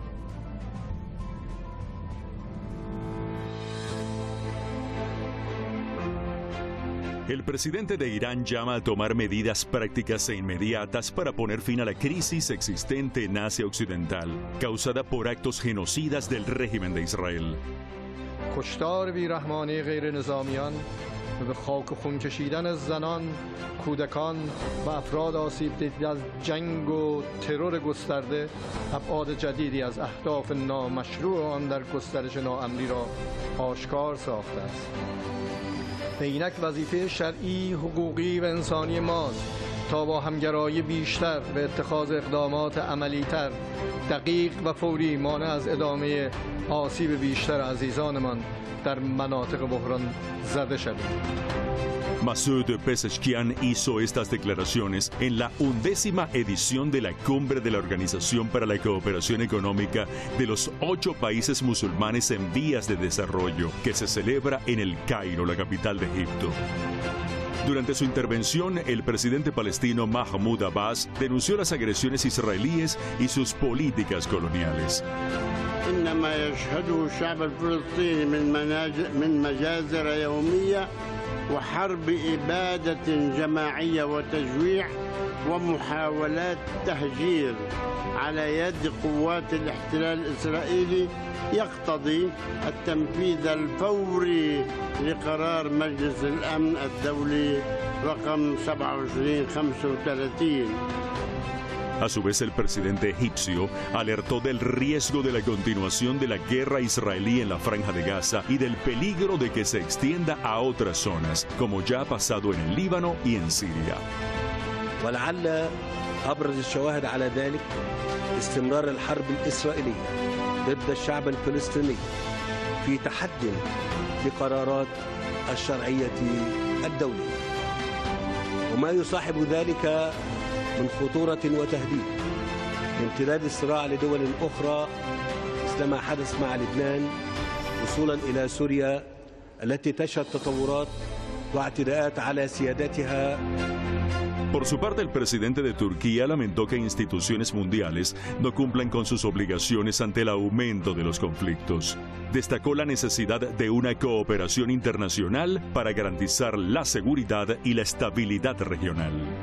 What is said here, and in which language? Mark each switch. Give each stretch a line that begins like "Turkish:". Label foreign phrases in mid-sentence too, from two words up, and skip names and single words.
Spanish: El presidente de Irán llama a tomar medidas prácticas e inmediatas para poner fin a la crisis existente en Asia Occidental, causada por actos genocidas del régimen de Israel.
Persian: کشتار بیرحمانه غیر نظامیان و به خاک و خون کشیدن از زنان، کودکان و افراد آسیب دیده از جنگ و ترور گسترده ابعاد جدیدی از اهداف نامشروع آن در گسترش ناامنی را آشکار ساخته است. به اینک وظیفه شرعی، حقوقی و انسانی ماست تا با همگرایی بیشتر و اتخاذ اقدامات عملی‌تر، دقیق و فوری مانع از ادامه آسیب بیشتر عزیزانمان در مناطق بحران زده شویم.
Spanish: Masoud Pezeshkian hizo estas declaraciones en la 11ª edición de la Cumbre de la Organización para la Cooperación Económica de los 8 países musulmanes en vías de desarrollo, que se celebra en El Cairo, la capital de Egipto. Durante su intervención, el presidente palestino Mahmoud Abbas denunció las agresiones israelíes y sus políticas coloniales.
Arabic: إنما يشهده الشعب الفلسطيني من مجازر يومية وحرب إبادة جماعية وتجويع ومحاولات تهجير على يد قوات الاحتلال الإسرائيلي يقتضي التنفيذ الفوري لقرار مجلس الأمن الدولي رقم 2735.
Spanish: A su vez, el presidente egipcio alertó del riesgo de la continuación de la guerra israelí en la Franja de Gaza y del peligro de que se extienda a otras zonas, como ya ha pasado en el Líbano y en Siria.
Arabic: ولعل أبرز الشواهد على ذلك استمرار الحرب الإسرائيلية ضد الشعب الفلسطيني في تحدي لقرارات الشرعية الدولية، وما يصاحب ذلك من خطورة وتهديد لامتداد الصراع لدول أخرى مثل ما حدث مع لبنان وصولا إلى سوريا التي تشهد تطورات واعتداءات على سيادتها.
Spanish: Por su parte, el presidente de Turquía lamentó que instituciones mundiales no cumplan con sus obligaciones ante el aumento de los conflictos. Destacó la necesidad de una cooperación internacional para garantizar la seguridad y la estabilidad regional.